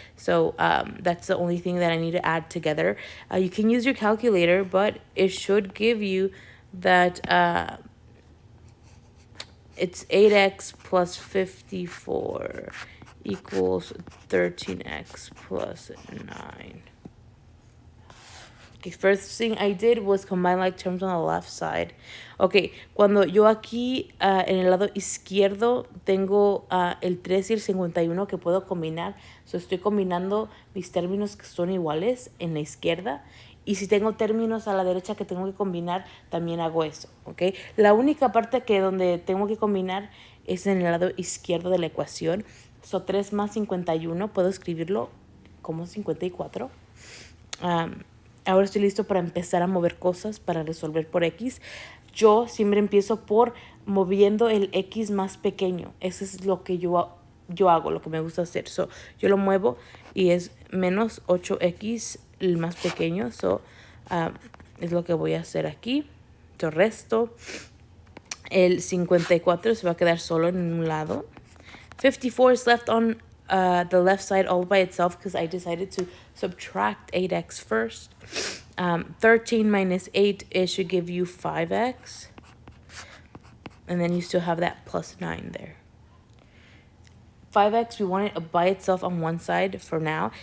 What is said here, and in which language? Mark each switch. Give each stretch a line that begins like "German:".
English: So that's the only thing that I need to add together. You can use your calculator, but it should give you that it's 8x plus 54 equals 13x plus 9. Okay, first thing I did was combine like terms on the left side.
Spanish: Okay, cuando yo aquí en el lado izquierdo tengo el 3 y el 51 que puedo combinar. So estoy combinando mis términos que son iguales en la izquierda. Y si tengo términos a la derecha que tengo que combinar, también hago eso, ¿ok? La única parte que donde tengo que combinar es en el lado izquierdo de la ecuación. So 3 más 51, puedo escribirlo como 54. Ahora estoy listo para empezar a mover cosas para resolver por X. Yo siempre empiezo por moviendo el X más pequeño. Eso es lo que yo hago, lo que me gusta hacer. So, yo lo muevo y es menos 8X el más pequeño. So, es lo que voy a hacer aquí. Yo resto. El 54 se va a quedar solo en un lado.
English: 54 is left on the left side all by itself because I decided to subtract 8x first. 13 minus 8, it should give you 5x. And then you still have that plus 9 there. 5x, we want it by itself on one side for now.